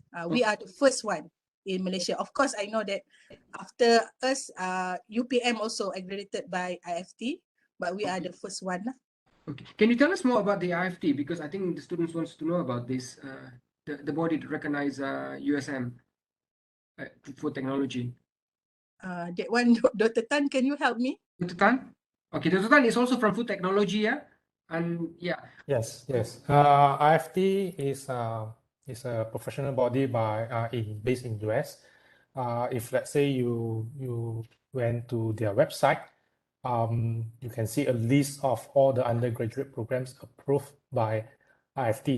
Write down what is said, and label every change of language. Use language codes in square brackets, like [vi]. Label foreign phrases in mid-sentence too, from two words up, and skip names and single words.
[en] We are the first one in Malaysia. Of course, I know that after us, UPM also accredited by IFT, but we are the first one. Okay. Can you tell us more about the IFT? Because I think the students wants to know about this, the body to recognize USM for technology. That one, Dr. Tan, can you help me? Dr. Tan? Okay, Dr. Tan is also from food technology, yeah? And yeah. Yes, yes. IFT is a professional body based in US. If let's say you went to their website, you can see a list of all the undergraduate programs approved by IFT.